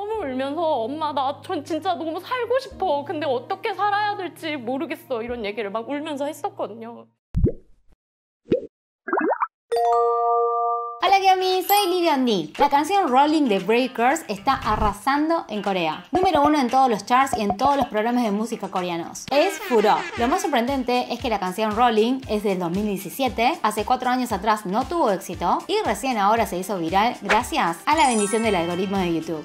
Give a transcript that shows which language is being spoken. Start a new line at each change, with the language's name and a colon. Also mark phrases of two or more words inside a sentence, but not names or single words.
Korean: 울면서 엄마 나 전 진짜 너무 살고 싶어. 근데 어떻게 살아야 될지 모르겠어. 이런 얘기를 막 울면서 했었거든요.
Spanish: Hola Gami, soy Lilian Ni. La canción Rolling de Brave Girls está arrasando en Corea. Número 1 en todos los charts y en todos los programas de música coreanos. Es furor. Lo más sorprendente es que la canción Rolling es del 2017, hace 4 años atrás no tuvo éxito y recién ahora se hizo viral gracias a la bendición del algoritmo de YouTube.